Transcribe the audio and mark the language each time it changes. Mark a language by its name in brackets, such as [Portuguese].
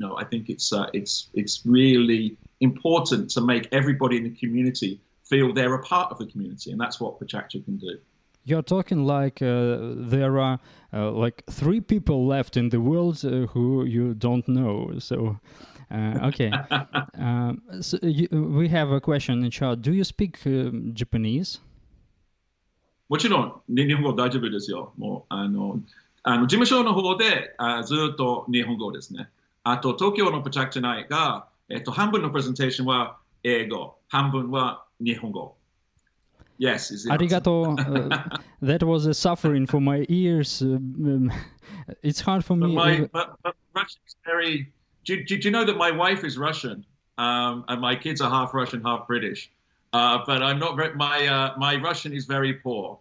[English] I think it's really important to make everybody in the community feel they're a part of the community, and that's what PechaKucha can do. You're talking like there are like 3 people left in the world who you don't know. So, okay. So we have a question in chat. Do you speak Japanese? [Japanese] もちろん、日本語大丈夫ですよ。もう、事務所の方でずっと日本語ですね。あと、東京のプチャクチャナイが、半分のプレゼンテーションは英語、半分は日本語。 [English] Yes, is the answer. [Japanese] Arigato. [English] That was a suffering for my ears. It's hard for me. But Russian is very. Do you know that my wife is Russian, and my kids are half Russian, half British. But I'm not very. My Russian is very poor.